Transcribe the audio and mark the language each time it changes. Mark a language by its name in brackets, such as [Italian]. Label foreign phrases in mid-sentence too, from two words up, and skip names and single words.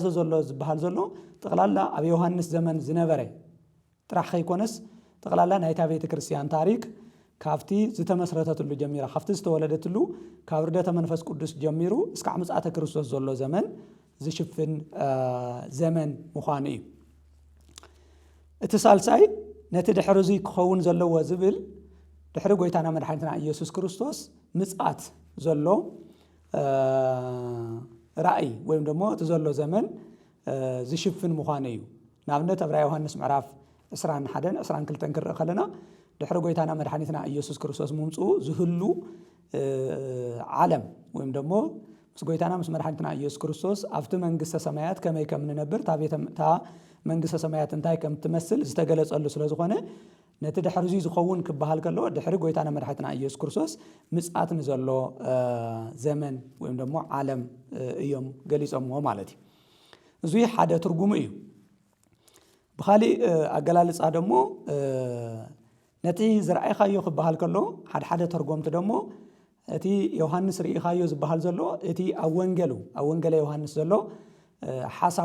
[Tigrinya] ዘሎ ዝበሃል ዘሎ ጠቕላላ ኣብ ዮሐንስ ዘመን ዝነበረ ጥራሕ ከይኮነስ ጠቕላላ ናይታ ቤተ ክርስቲያን ታሪክ ካብቲ ዝተመስረተትሉ ጀሚራ ካብቲ ዝተወለደትሉ ካብ ርደተ መንፈስ ቅዱስ ጀሚሩ እስካዕ ምጽአተ ክርስቶስ ዘሎ ዘመን ዝሽፍን ዘመን ምዃኑ እዩ። እቲ ሳልሳይ ነቲ ድሕርዚ ክኸውን ዘለዎ ዝብል ድሕሪ ጎይታና መድኃኒትና ኢየሱስ ክርስቶስ ምጽአት ዘሎ ራእይ [Amharic] ወይም ደግሞ [Tigrinya] ተዘሎ ዘመን ዝሽፍን ምዃኑ እዩ ንኣብነት ኣብ ራእይ ዮሃንስ ምዕራፍ 21 22 ክንርኢ ከለና ድሕሪ ጎይታና መድሓኒትና ኢየሱስ ክርስቶስ ምምጽኡ ዝህሉ ዓለም [Amharic] ወይም ደግሞ [Tigrinya] ምስ ጎይታና ምስ መድሓኒትና ኢየሱስ ክርስቶስ ኣብቲ መንግስተ ሰማያት ከመይ ከም ንነብር ታ መንግስተ ሰማያት እንታይ ከም ትመስል ዝተገለጸሉ ስለ ዝኾነ ነቲ ድሕሪ ዝኸውን ክበሃል ከሎ ድሕሪ ጎይታና መድሓኒትና ኢየሱስ ክርስቶስ ምጽኣት ንዘሎ ዘመን [Amharic] ወይም ደግሞ [Tigrinya] ዓለም እዮም ገሊጾምዎ ማለት እዩ እዚ ሓደ ትርጉሙ እዩ ብኻሊእ ኣገላልጻ ደሞ ነቲ ዝረኣይካዮ ክበሃል ከሎ ሓደ ተርጎምቲ ደሞ እቲ ዮሐንስ ርኢኻዮ ዝበሃል ዘሎ እቲ ኣብ ወንጌል ዮሐንስ ዘሎ ሓሳብ